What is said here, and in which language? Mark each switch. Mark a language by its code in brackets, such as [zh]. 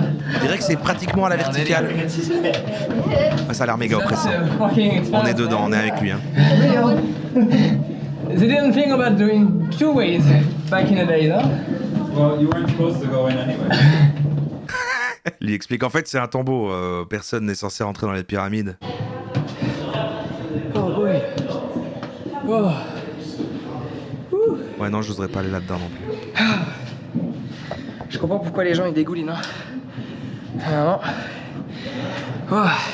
[fr] On dirait que c'est pratiquement à la verticale. Ah, ça a l'air méga oppressant. On est dedans, on est avec lui. Hein. [en] They didn't think about doing 2 ways back in the day, no? Well, you weren't supposed to go in anyway. [fr] Il explique en fait c'est un tombeau. Personne n'est censé rentrer dans les pyramides. [en] Oh boy. Oh. [fr] Ouais non, je n'oserais pas aller là-dedans non plus. Je comprends pourquoi les gens ils dégoulinent. Hein. Vraiment. Oh.